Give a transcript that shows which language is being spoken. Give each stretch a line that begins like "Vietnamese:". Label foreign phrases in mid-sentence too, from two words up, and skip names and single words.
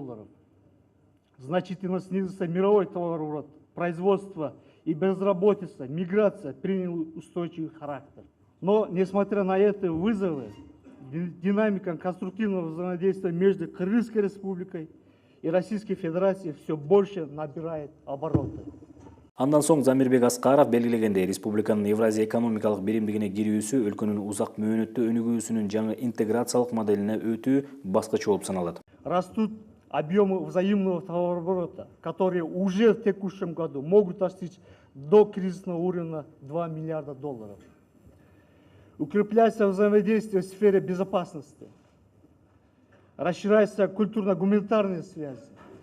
Russian: Значительно снизился мировой товарооборот, производство и безработица, миграция приняли устойчивый характер. Но, несмотря на эти вызовы, динамика конструктивного взаимодействия между Кыргызской республикой и Российской Федерацией все больше набирает обороты.
Kyrgyz: Андан соң Замирбек Аскаров белгилегендей, республиканын Евразия экономикалык биримдигине кирүүсү өлкөнүн узак мөөнөттүү өнүгүүсүнүн жаңы интеграциялык моделине өтүү баскычы болуп саналат.
Russian: Растут объемы взаимного товарооборота, которые уже в текущем году могут достичь до кризисного уровня $2 миллиарда. Укрепляется взаимодействие в сфере безопасности, расширяются культурно-гуманитарные связи.